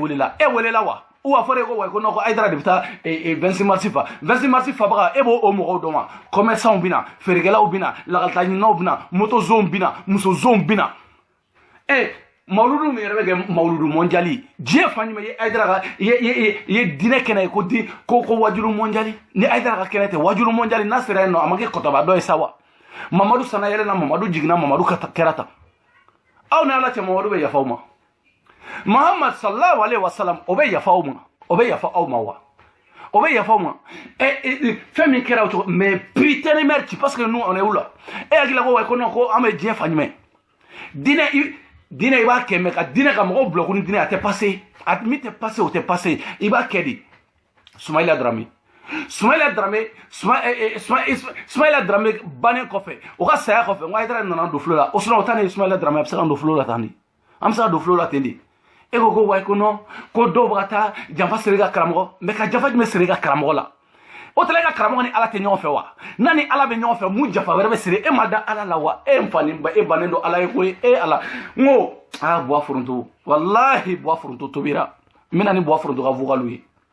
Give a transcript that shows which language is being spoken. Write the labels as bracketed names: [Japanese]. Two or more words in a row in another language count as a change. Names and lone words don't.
[Bambara] welela e welela wa ou a fɔra ko wa ko Hayidara de bɛ taa 26 mars fa 26 mars fabaga e b'o mɔgɔw dɔn wa commerçants bɛna feerekɛlaw bɛna lakalitaɲininaw bɛna motozow bɛna musozow bɛna mawludu min yɛrɛ bɛ kɛ mawludu mondiali diɲɛ fan jumɛn ye Hayidara ka ye diinɛ kɛnɛ ye ko wajulu mondiali ni Hayidara ka kɛnɛ tɛ wajulu mondiali n'a sera yen nɔ a ma kɛ kɔtɔba dɔ ye sa wa Mamadu sana yɛlɛna Mamadu jiginna Mamadu kɛra tan aw ni Ala cɛ Mamadu bɛ yafa aw ma Muhammad [Arabic] صلى الله عليه وسلم [Bambara] o bɛ yafa aw ma o bɛ yafa aw ma wa o bɛ yafa aw ma fɛn min kɛra o cogo [French] mais putain de merde parce que nous on est où là [Bambara] e hakili ko wa ko non ko an bɛ diɲɛ fan jumɛn diinɛ i b'a kɛ mɛ ka diinɛ ka mɔgɔw bloquer ni diinɛ a tɛ passer a min tɛ passer o tɛ passer i b'a kɛ de Soumaïla Dramé bannen kɔfɛ o ka saya kɔfɛ n ko Hayidara nana don flow la o sinon o ta ne Soumaïla Dramé a bɛ se ka don flow la tan de an bɛ se ka don flow la ten de e ko ko wayi ko non ko dɔw bɛ ka taa janfa siri i ka karamɔgɔ mais ka janfa jumɛn siri i ka karamɔgɔ la o tala e ka karamɔgɔ ni Ala tɛ ɲɔgɔn fɛ wa n'a ni Ala bɛ ɲɔgɔn fɛ mun janfa wɛrɛ bɛ siri e ma da Ala la wa e n fani ba e bannen don Ala ye koyi e Ala n ko Buwa Foronto wallahi Buwa Foronto tobira n bɛna ni Buwa Foronto ka vocal ye